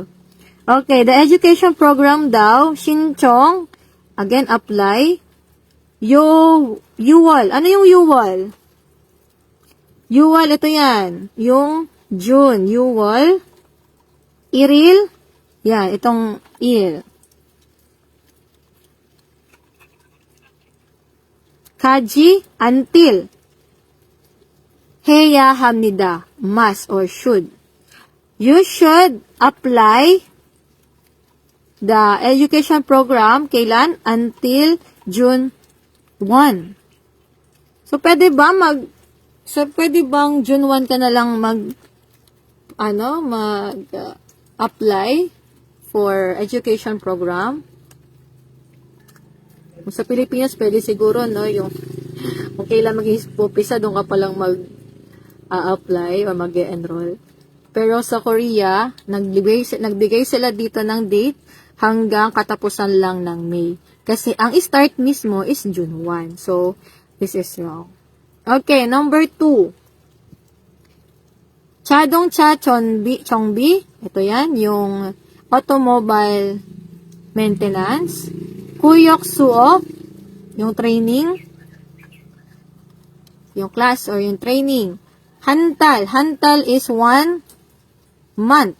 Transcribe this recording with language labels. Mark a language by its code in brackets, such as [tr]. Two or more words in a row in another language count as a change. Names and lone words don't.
[en] Okay, the education program daw, 신청, again, apply, UWAL. [tl] Ano yung UWAL? UWAL, ito yan. Yung June, UWAL. Iril, yan, itong il. [en] Kaji, until. [ko] 해야 합니다. [en] Must or should. You should apply the education program kailan? Until June 1. [tl] So, pwede bang June 1 ka na lang [en] apply for education program? [tl] Kung sa Pilipinas, pwede siguro, no, yung, kung kailan mag-umpisa, doon ka palang mag-apply o mag-enroll. Pero sa Korea, nagbigay sila dito ng date hanggang katapusan lang ng May. Kasi ang [en] start mismo is June 1. So, this is wrong. Okay, number 2. [ko] 자동차 정비. [tl] Ito yan, yung [en] automobile maintenance. [ko] 교육 수업, yung training. [tl] Yung [en] class or [tl] yung training. [en] Hantal. Hantal is 1 month.